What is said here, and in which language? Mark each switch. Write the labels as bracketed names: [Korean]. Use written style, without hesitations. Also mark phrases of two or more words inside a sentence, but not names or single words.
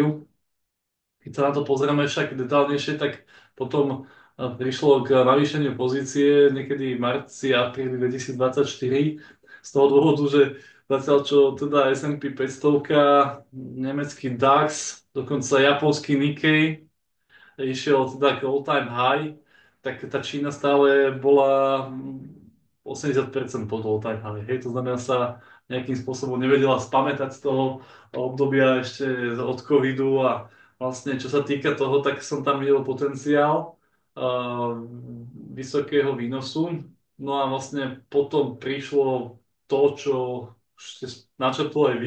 [Slovak] Keď sa na to pozrieme však detálnejšie, tak potom prišlo k navýšeniu pozície niekedy v marci a apríli 2024 z toho dôvodu, že zatiaľ čo teda S&P 500, nemecký DAX, dokonca japonský Nikkei išiel teda k [English] all-time high, [Slovak] tak tá Čína stále bola 80% pod [English] all-time high. [Slovak] Hej, to znamená, sa nejakým spôsobom nevedela spamätať z toho obdobia ešte od covidu a vlastne čo sa týka toho, tak som tam videl potenciál vysokého výnosu. No a vlastne potom prišlo to, čo ste načrtol aj vy.